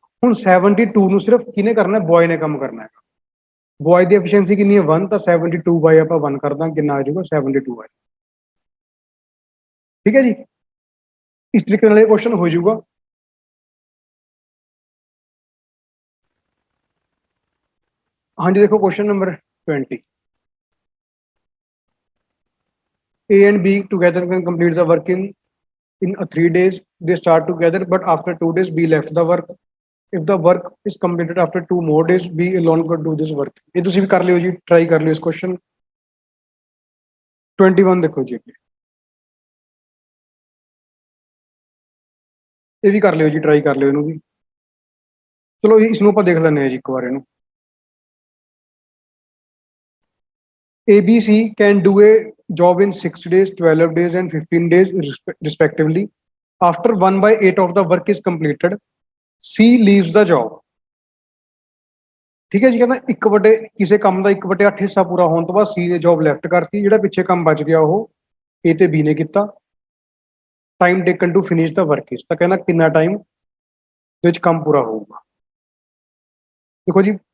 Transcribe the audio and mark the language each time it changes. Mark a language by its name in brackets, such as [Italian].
[Punjabi] ਹੁਣ 72 ਨੂੰ ਸਿਰਫ ਕਿਹਨੇ ਕਰਨਾ, ਬॉय ਨੇ ਕੰਮ ਕਰਨਾ ਹੈ। ਬॉय ਦੀ ਐਫੀਸ਼ੀਐਂਸੀ ਕਿੰਨੀ ਹੈ 1, ਤਾਂ 72 ਬਾਈ ਆਪਾਂ 1 ਕਰ ਦਾਂ, ਕਿੰਨਾ ਆ ਜਾਊਗਾ 72 ਆ। ਠੀਕ ਹੈ ਜੀ, ਇਸ ਤਰੀਕੇ ਨਾਲ ਇਹ ਕੁਐਸਚਨ ਹੋ ਜਾਊਗਾ। ਹਾਂਜੀ ਦੇਖੋ [English] Question number 20, A and B together can complete the work in 3 days. They start together, but after 2 days B left the work. If the work is completed after 2 more days, B alone could do this work. [Hindi] ये [Punjabi] ਤੁਸੀਂ ਵੀ ਕਰ ਲਿਓ ਜੀ, try ਕਰ ਲਿਓ ਇਸ question. 21 ਦੇਖੋ ਜੀ, ਇਹ ਵੀ ਕਰ ਲਿਓ ਜੀ, ਟਰਾਈ ਕਰ ਲਿਓ ਇਹਨੂੰ ਵੀ। ਚਲੋ ਇਸ ਨੂੰ ਆਪਾਂ ਦੇਖ ਲੈਂਦੇ ਹਾਂ ਜੀ ਇੱਕ ਵਾਰ ਇਹਨੂੰ। [English] ABC can do a job in 6 days, 12 days and 15 days respectively. After 1/8 of the work is completed, C leaves the job. [Punjabi] ਠੀਕ ਹੈ ਜੀ, ਕਹਿੰਦਾ 1/, ਕਿਸੇ ਕੰਮ ਦਾ 1/8 ਹਿੱਸਾ ਪੂਰਾ ਹੋਣ ਤੋਂ ਬਾਅਦ C ਨੇ ਜੌਬ ਲੈਫਟ ਕਰਤੀ, ਜਿਹੜਾ ਪਿੱਛੇ ਕੰਮ ਬਚ ਗਿਆ ਉਹ A ਤੇ B ਨੇ ਕੀਤਾ। [English] time taken to finish the work is, [Punjabi] ਤਾਂ ਕਹਿੰਦਾ ਕਿੰਨਾ ਟਾਈਮ ਵਿੱਚ ਕੰਮ ਪੂਰਾ ਹੋਊਗਾ। ਦੇਖੋ ਜੀ